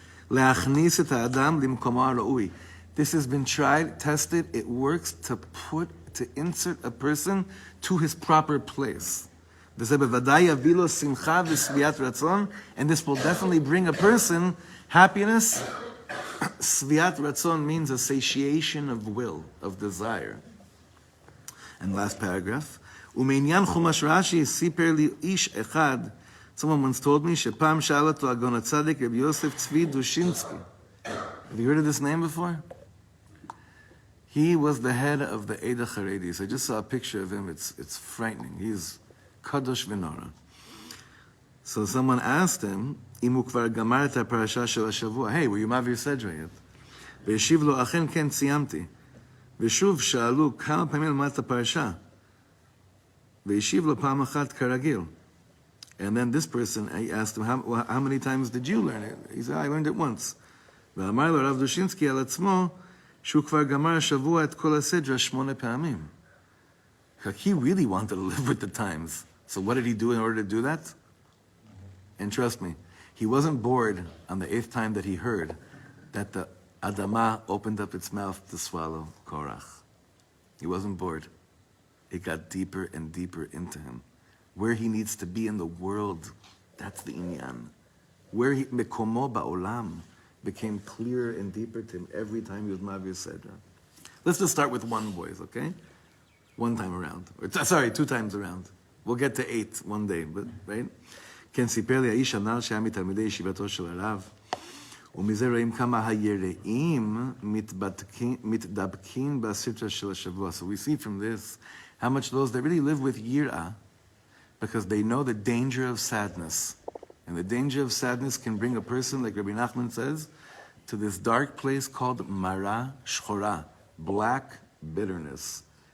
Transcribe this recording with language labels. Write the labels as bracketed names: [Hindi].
[Hebrew] להכניס את האדם למקומו הראוי. [English] This has been tried, tested. It works to insert a person to his proper place. [Hebrew] וזה בוודאי יביא לו שמחה ושביעת רצון, [English] and this will definitely bring a person happiness. שביעת רצון means a satiation of will, of desire. And last paragraph. [Hebrew] ומעניין חומש רש"י סיפר לי איש אחד, [English] someone once told me, [Hebrew] שפעם שאל אותו הגאון הצדיק רבי יוסף צבי דושינסקי. [English] Have you heard of this name before? He was the head of the Eda Haredis. I just saw a picture of him. It's frightening. He's kadosh v'nora. So someone asked him, [Hebrew] אם הוא כבר גמר את הפרשה של השבוע, [English] hey, were you מעביר סדרה yet? [Hebrew] והשיב לו, אכן כן סיימתי. ושוב שאלו כמה פעמים למד את הפרשה. והשיב לו פעם אחת כרגיל. [English] And then this person, I asked him, how many times did you learn it? He said, I learned it once. [Hebrew] ואמר לו הרב דושינסקי על עצמו, שהוא כבר גמר השבוע את כל הסדרה 8 פעמים. [English] He really wanted to live with the times. So what did he do in order to do that? And trust me, he wasn't bored on the 8th time that he heard that the Adama opened up its mouth to swallow Korach. He wasn't bored. It got deeper and deeper into him. Where he needs to be in the world, that's the inyan. Where he, mekomo ba'olam, became clearer and deeper to him every time he was Mavir Sedra. Let's just start with one, boys, okay? One time around. Sorry, 2 times around. We'll get to 8 one day, but, right? [Hebrew] כן, סיפר לי האיש הנ"ל שהיה מתלמידי ישיבתו של הרב, ומזה רואים כמה היראים מתדבקים בסטרה של השבוע. [English] So we see from this how much those that really live with yirah, because they know the danger of sadness. And the danger of sadness can bring a person, like Rabbi Nachman says, to this dark place called mara shchora, black bitterness.